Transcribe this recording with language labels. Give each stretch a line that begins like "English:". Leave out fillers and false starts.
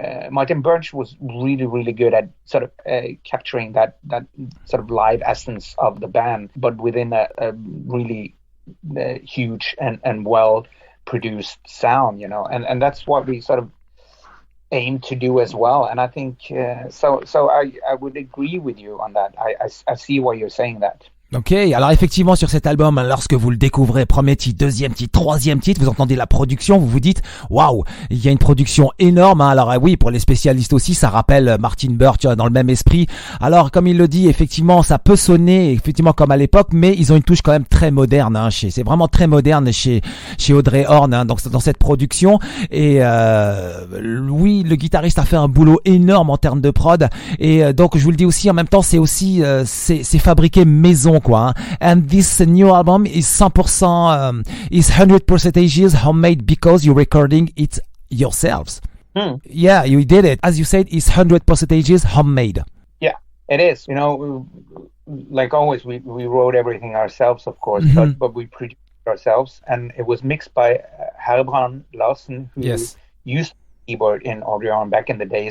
English: Martin Birch was really, really good at sort of capturing that sort of live essence of the band, but within a really huge and well produced sound, and that's what we sort of aim to do as well. And I think so I would agree with you on that. I see why you're saying that.
French: Ok, alors effectivement sur cet album, lorsque vous le découvrez, premier titre, deuxième titre, troisième titre, vous entendez la production, vous vous dites waouh, il y a une production énorme. Hein. Alors oui, pour les spécialistes aussi, ça rappelle Martin Birch dans le même esprit. Alors comme il le dit, effectivement, ça peut sonner effectivement comme à l'époque, mais ils ont une touche quand même très moderne. Hein, c'est vraiment très moderne chez Audrey Horne hein, dans cette production. Et oui, le guitariste a fait un boulot énorme en termes de prod. Et donc je vous le dis aussi, en même temps, c'est aussi c'est fabriqué maison. Quoi, hein.
English: And this new album is 100% is 100% homemade because you're recording it yourselves. Yeah, you did it. As you said, it's 100% homemade. Yeah, it is. You know, like always, we wrote everything ourselves, of course, but we produced it ourselves, and it was mixed by Harrag Melodica, who used keyboard in Audrey back in the day.